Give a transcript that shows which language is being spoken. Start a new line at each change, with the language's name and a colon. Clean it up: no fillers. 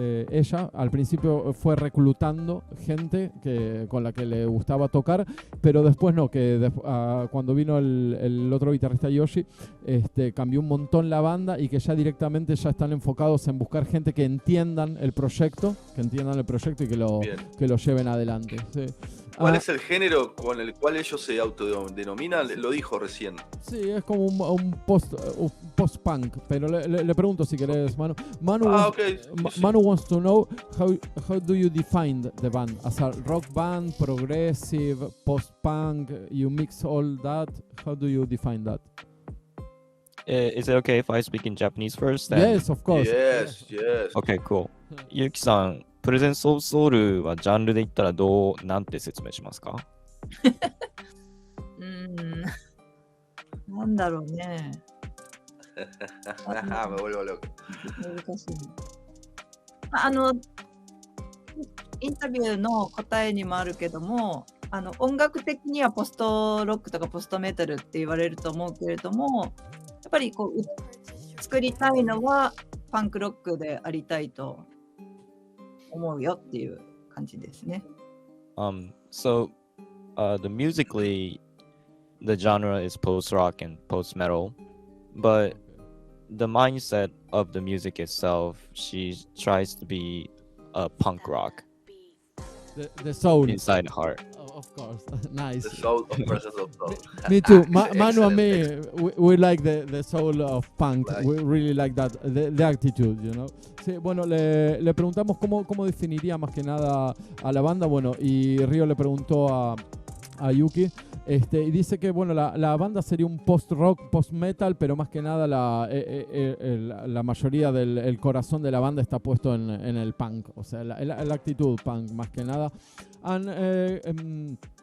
Spanish: ella al principio fue reclutando gente con la que le gustaba tocar, pero después no, que cuando vino el otro guitarrista Yoshi, cambió un montón la banda y que ya directamente ya están enfocados en buscar gente que entiendan el proyecto y que lo lleven adelante. ¿Sí? ¿Cuál es el género con el cual ellos se autodenominan? Lo dijo recién. Sí, es como un post-punk, pero le pregunto si querés, Manu.
English: Okay. Manu wants to know how do you define the band? As a rock band, progressive, post-punk, you mix all that. How do you define that? Is it okay if I speak in Japanese first? Yes, of course. Yes. Okay, cool.
Japanese: ゆきさん、プレゼンスオブソウルはジャンルで言ったらなんて説明しますか？なんだろうね。
Spanish: Me vuelvo loco.
Japanese: 難しい。インタビューの答えにもあるけども、音楽的にはポストロックとかポストメタルって言われると思うけれども、やっぱりこう作りたいのはパンクロックでありたいと思うよっていう感じですね。
English: So, the musically, the genre is post-rock and post-metal, but the mindset of the music itself, she tries to be a punk rock. The soul. Inside heart. Oh, of course. Nice. The soul of Presence of Soul. Me too. Manu and me, we like the soul of punk. We really like that, the attitude, you know.
Spanish: Sí, bueno, le preguntamos cómo definiría más que nada a la banda, bueno, y Río le preguntó a Yuki, y dice que bueno, la banda sería un post-rock, post-metal, pero más que nada la mayoría del corazón de la banda está puesto en el punk, o sea, la actitud punk más que nada. And